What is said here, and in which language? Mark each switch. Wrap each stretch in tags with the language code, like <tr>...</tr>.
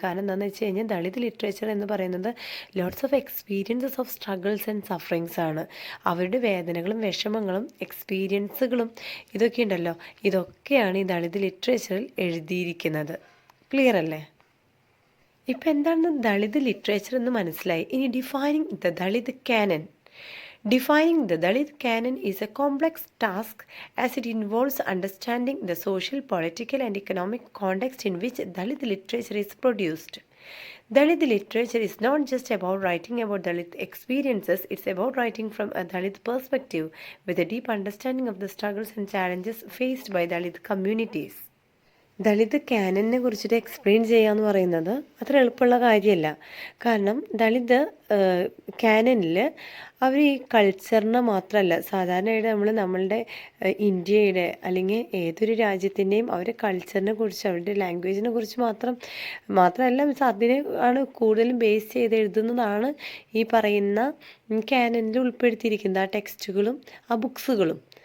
<ml>കാരണം എന്താണെന്ന് വെച്ച് കഴിഞ്ഞാൽ ദളിത് ലിറ്ററേച്ചർ എന്ന് പറയുന്നത്</ml> <en>lots of experiences of struggles and sufferings</en> <ml>ആണ്. അവരുടെ വേദനകളും വിഷമങ്ങളും എക്സ്പീരിയൻസുകളും ഇതൊക്കെ ഉണ്ടല്ലോ, ഇതൊക്കെയാണ് ഈ ദളിത് ലിറ്ററേച്ചറിൽ എഴുതിയിരിക്കുന്നത്. ക്ലിയർ അല്ലേ? ഇപ്പം എന്താണ് ദളിത് ലിറ്ററേച്ചർ എന്ന് മനസ്സിലായി. ഇനി defining the Dalit Canon.</ml> <en>Defining the Dalit canon is a complex task as it involves understanding the social, political and economic context in which Dalit literature is produced. Dalit literature is not just about writing about Dalit experiences, it's about writing from a Dalit perspective with a deep understanding of the struggles and challenges faced by Dalit communities.</en> <ml>Dalit കാനനെ കുറിച്ചിട്ട് explain ചെയ്യാന്ന് പറയുന്നത് അത്ര എളുപ്പമുള്ള കാര്യമല്ല. കാരണം ദളിത് കാനനിൽ അവർ ഈ കൾച്ചറിനെ മാത്രമല്ല, സാധാരണയായിട്ട് നമ്മളുടെ ഇന്ത്യയുടെ അല്ലെങ്കിൽ ഏതൊരു രാജ്യത്തിൻ്റെയും അവരുടെ കൾച്ചറിനെ കുറിച്ച്, അവരുടെ ലാംഗ്വേജിനെ കുറിച്ച് മാത്രമല്ല മീൻസ് അതിനെ ആണ് കൂടുതലും ബേസ് ചെയ്ത് എഴുതുന്നതാണ് ഈ പറയുന്ന കാനനിൽ ഉൾപ്പെടുത്തിയിരിക്കുന്നത് ആ ടെക്സ്റ്റുകളും ആ ബുക്സുകളും.</ml>